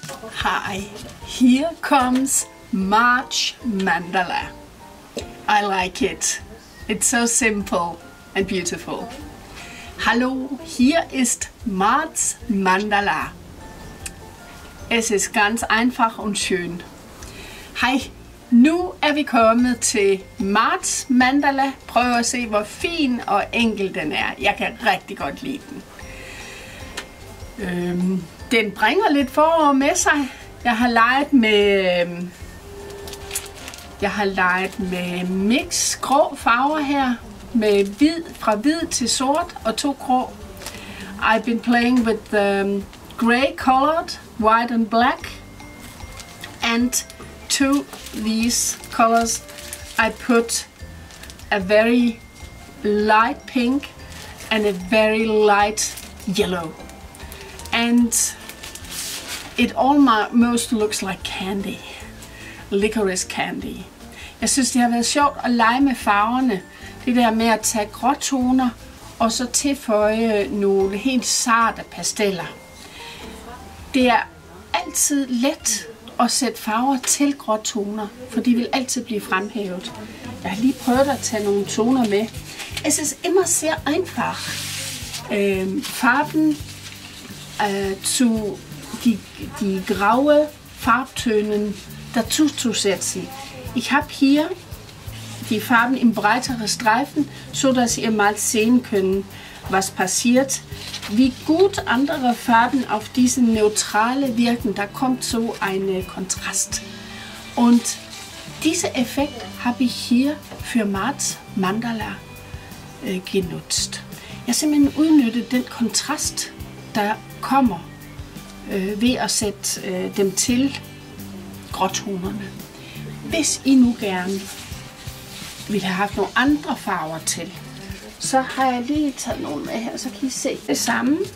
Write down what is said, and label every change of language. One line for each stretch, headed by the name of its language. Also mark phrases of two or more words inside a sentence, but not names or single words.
English: Hi, here comes March Mandala. I like it. It's so simple and beautiful.
German: Hallo, hier ist March Mandala. Es ist ganz einfach und schön.
Danish: Hej, nu er vi kommet til March Mandala. Prøv at se, hvor fin og enkel den er. Jeg kan rigtig godt lide den. Den bringer lidt forår med sig. Jeg har leget med mix grå farver her. Med hvid, fra hvid til sort og 2 grå.
English: I've been playing with the grey colored, white and black. And to these colors I put a very light pink and a very light yellow. And it almost looks like candy. Licorice candy.
Danish: Jeg synes, det har været sjovt at lege med farverne. Det der med at tage gråtoner og så tilføje nogle helt sarte pasteller. Det er altid let at sætte farver til gråtoner, for de vil altid blive fremhævet. Jeg har lige prøvet at tage nogle toner med.
German: Es ist immer sehr einfach. Farben zu die graue Farbtönen dazu zu setzen. Ich habe hier die Farben in breitere Streifen, so dass ihr mal sehen könnt, was passiert, wie gut andere Farben auf diese neutrale wirken. Da kommt so ein Kontrast. Und diesen Effekt habe ich hier für March Mandala genutzt.
Danish: Jeg har simpelthen udnyttet den kontrast, der kommer ved at sætte dem til gråtonerne. Hvis I nu gerne ville have haft nogle andre farver til, så har jeg lige taget nogle med her, så kan I se det samme.